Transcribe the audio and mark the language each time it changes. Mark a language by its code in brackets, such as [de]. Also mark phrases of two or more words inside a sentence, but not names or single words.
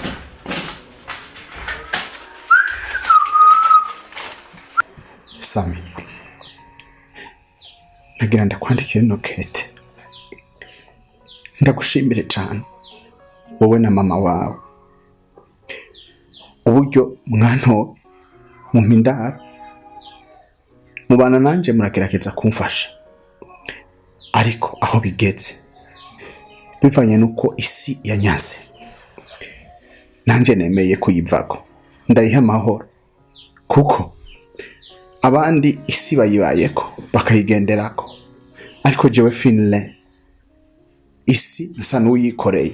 [rn] Sami, nagira ndakwandikira ino kete. Ndagushimire cyane wowe na mama wawe uburyo mwanto mu mpindara mubana nanje muragerageza kumfasha, ariko aho bigeze bivanye nuko isi yanyaze nanje nemeye kuyivako ndayiha amahoro, kuko abandi isi bayibayeko bakayigenderako, ariko jewe Finlin isi nsa n'uyikoreye.